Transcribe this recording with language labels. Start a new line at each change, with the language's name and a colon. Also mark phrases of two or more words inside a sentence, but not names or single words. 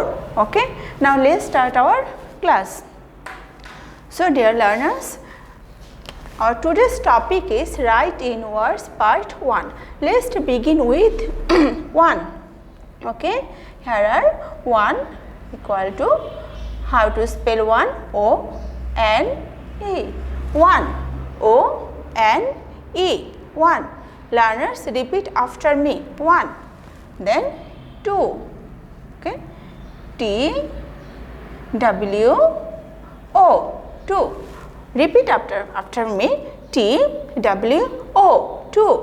English: Okay, now let's start our class. So dear learners, our today's topic is write in words part 1. Let's begin with 1. Okay, here are 1 equal to, how to spell 1? O-N-E. 1. O-N-E. 1. Learners, repeat after me. 1. Then 2. Okay, T-W-O. 2. Repeat after me. T-W-O. 2.